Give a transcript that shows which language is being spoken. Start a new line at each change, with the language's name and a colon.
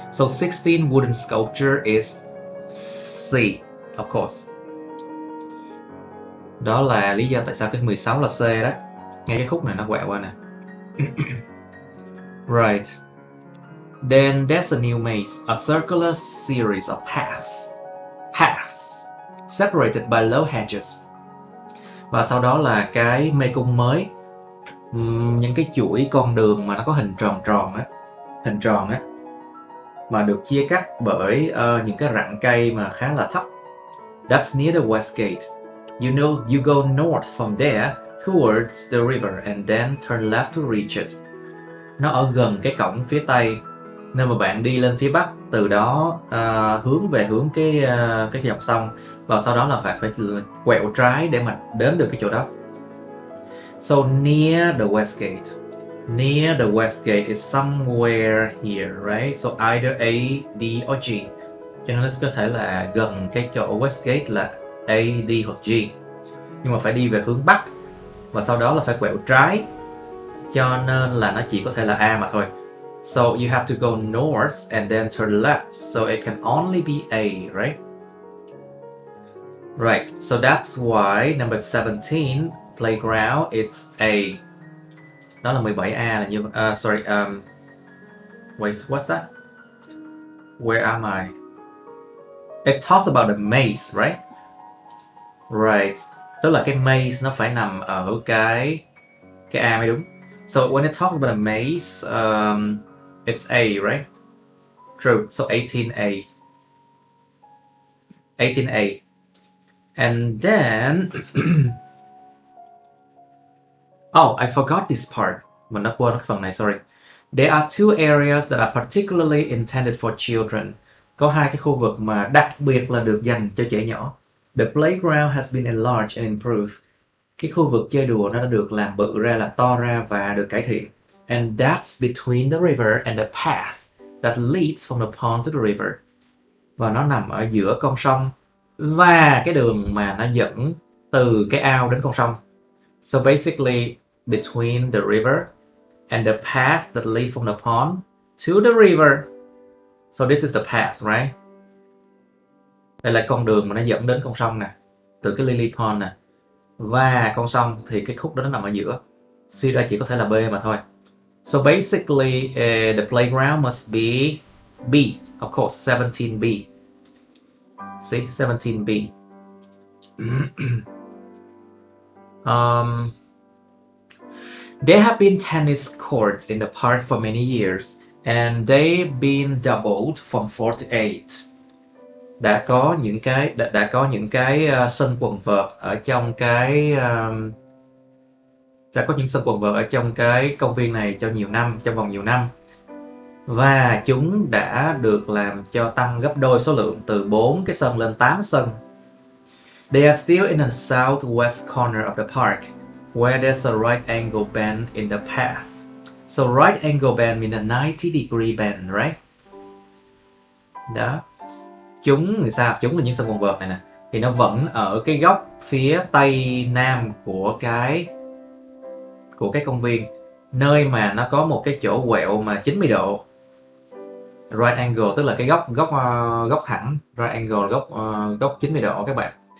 English: So 16 wooden sculpture is C, of course.
Vietnamese: Đó là lý do tại sao cái 16 là C đó. Ngay cái khúc này nó quẹo qua nè.
English: Right. Then there's a new maze, a circular series of paths separated by low hedges.
Vietnamese: Và sau đó là cái mê cung mới, những cái chuỗi con đường mà nó có hình tròn á, mà được chia cắt bởi những cái rặng cây mà khá là thấp.
English: That's near the west gate. You know, you go north from there towards the river and then turn left to reach it.
Vietnamese: Nó ở gần cái cổng phía tây, nên mà bạn đi lên phía bắc, từ đó hướng về hướng cái dòng sông, và sau đó là phải quẹo trái để mà đến được cái chỗ đó.
English: So near the west gate. Near the west gate is somewhere here, right? So either A, D or G.
Vietnamese: Cho nên nó có thể là gần cái chỗ west gate là A, D hoặc G. Nhưng mà phải đi về hướng bắc, và sau đó là phải quẹo trái, cho nên là nó chỉ có thể là A mà thôi.
English: So you have to go north and then turn left, so it can only be A, right? Right, so that's why number 17, playground, it's A.
Vietnamese: Đó là 17A là như
English: wait, what's that? Where am I? It talks about the maze, right?
Vietnamese: Right, tức là cái maze nó phải nằm ở cái A mới đúng.
English: So when it talks about a maze, it's A, right? True, so 18A. 18A. And then oh, I forgot this part.
Vietnamese: Mình đã quên cái phần này, sorry.
English: There are two areas that are particularly intended for children.
Vietnamese: Có hai cái khu vực mà đặc biệt là được dành cho trẻ nhỏ.
English: The playground has been enlarged and improved.
Vietnamese: Cái khu vực chơi đùa nó đã được làm bự ra, làm to ra và được cải thiện.
English: And that's between the river and the path that leads from the pond to the river.
Vietnamese: Và nó nằm ở giữa con sông và cái đường mà nó dẫn từ cái ao đến con sông.
English: So basically, between the river and the path that lead from the pond to the river. So this is the path, right?
Vietnamese: Đây là con đường mà nó dẫn đến con sông nè, từ cái lily pond nè, và con sông thì cái khúc đó nó nằm ở giữa. Suy ra chỉ có thể là B mà thôi.
English: So basically, the playground must be B, of course, 17B. See, 17B. There have been tennis courts in the park for many years, and they've been doubled from 4 to 8.
Vietnamese: Đã có những cái sân quần vợt ở trong cái công viên này trong vòng nhiều năm, và chúng đã được làm cho tăng gấp đôi số lượng, từ 4 cái sân lên 8 sân.
English: They are still in the southwest corner of the park, where there's a right angle bend in the path. So right angle bend means a 90-degree bend, right?
Vietnamese: Đó. Chúng là những sân quần vợt này nè, thì nó vẫn ở cái góc phía tây nam của cái công viên, nơi mà nó có một cái chỗ quẹo mà 90 độ. Right angle tức là cái góc thẳng, right angle là góc 90 độ các bạn.